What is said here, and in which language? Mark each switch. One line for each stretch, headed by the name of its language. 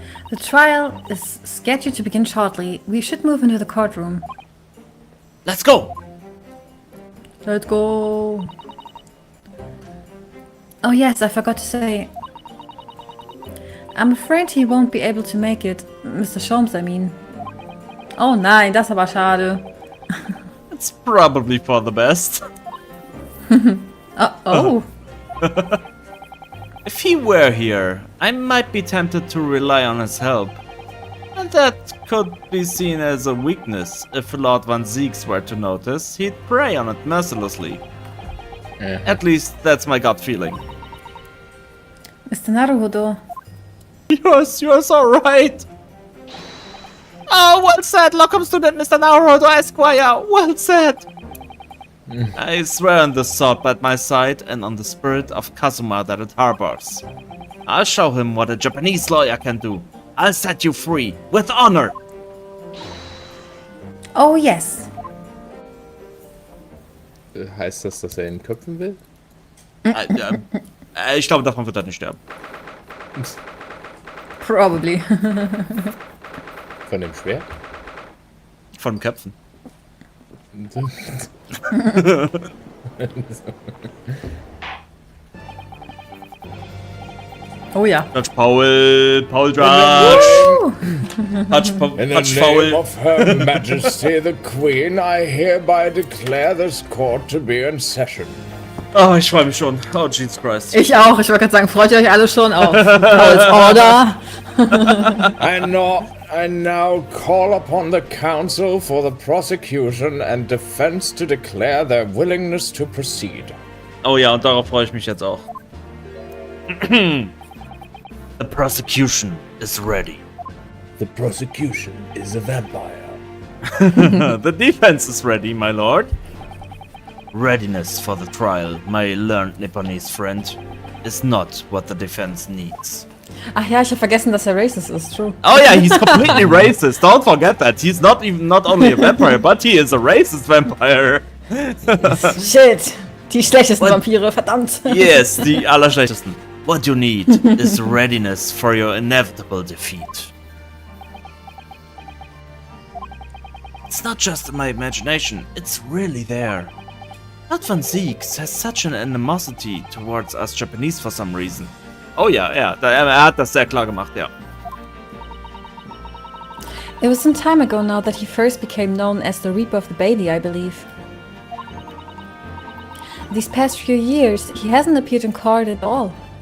English: The trial is scheduled to begin shortly. We should move into the courtroom. Let's go! Let's go! Oh yes, I forgot to say. I'm afraid he won't be able to make it. Mr. Sholmes, I mean.
German: Oh nein, das ist aber schade.
English: It's probably for the best. Oh. If he were here, I might be tempted to rely on his help. And that could be seen as a weakness. If Lord Van Zieks were to notice, he'd prey on it mercilessly. At least, that's my gut feeling. Mr. Naruhodo. You're so right! Oh, well said, Lockham student Mr. Naruhodo Esquire! Well said! I swear on the sword at my side and on the spirit of Kazuma that it harbors. I'll show him what a Japanese lawyer can do. I'll set you free, with honor! Oh yes.
German: Heißt das, dass er ihn köpfen will? Ich glaube, davon wird er nicht sterben.
English: Probably.
German: Von dem Schwert? Von dem Köpfen. Oh ja.
English: Judge Paul Judge! Judge In the name Paul. of Her Majesty the Queen, I hereby declare this court to be in session.
German: Oh, ich freue mich schon.
English: Oh, Jesus Christ.
German: Ich auch. Ich wollte gerade sagen, freut ihr euch alle schon auf Paul's Order?
English: I now call upon the counsel for the prosecution and defense to declare their willingness to proceed.
German: Oh ja, und darauf freue ich mich jetzt auch.
English: The prosecution is ready. The prosecution is a vampire. The defense is ready, my lord. Readiness for the trial, my learned Nipponese friend, is not what the defense needs.
German: Ach ja, ich habe vergessen, dass er racist ist.
English: True. Oh yeah, he's completely racist. Don't forget that. He's not only a vampire, but he is a racist vampire. Shit.
German: Die schlechtesten Vampire, verdammt. Yes, die allerschlechtesten.
English: What you need is readiness for your inevitable defeat. It's not just in my imagination, it's really there. Lord Van Zieks has such an animosity towards us Japanese for some reason.
German: Oh ja, er hat das sehr klar gemacht, ja.
English: It was some time ago now that he first became known as the Reaper of the Bailey, I believe. These past few years, he hasn't appeared in court at all.